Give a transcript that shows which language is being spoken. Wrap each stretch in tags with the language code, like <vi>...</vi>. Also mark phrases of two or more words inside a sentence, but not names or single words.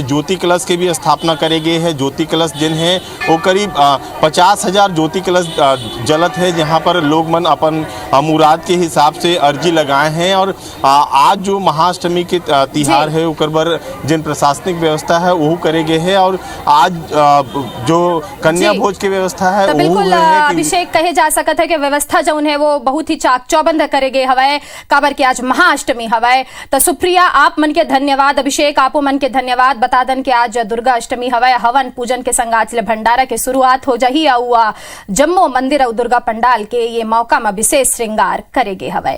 <hne>ज्योति कलश की भी स्थापना करे गए है। ज्योति कलश जिन है वो करीब 50,000 ज्योति कलश जलत है जहाँ पर लोग मन अपन मुराद के हिसाब से अर्जी लगाए हैं। और आज जो महाअष्टमी के तिहार है उकर पर जिन प्रशासनिक व्यवस्था है वो करे गए है और आज जो कन्या भोज की व्यवस्था है तो बिल्कुल अभिषेक कहे जा सकता है कि व्यवस्था जो है वो बहुत ही चाक चौबंद करे गए हवाए काबर के आज महाअष्टमी हवाए। तो सुप्रिया आप मन के धन्यवाद, अभिषेक आपो मन के धन्यवाद। बता दन के आज दुर्गा अष्टमी हवाए हवन पूजन के संग आज ले भंडारा के शुरुआत हो जाही और जम्मो मंदिर और दुर्गा पंडाल के ये मौका में विशेष श्रृंगार करेगे हवाए।</hne>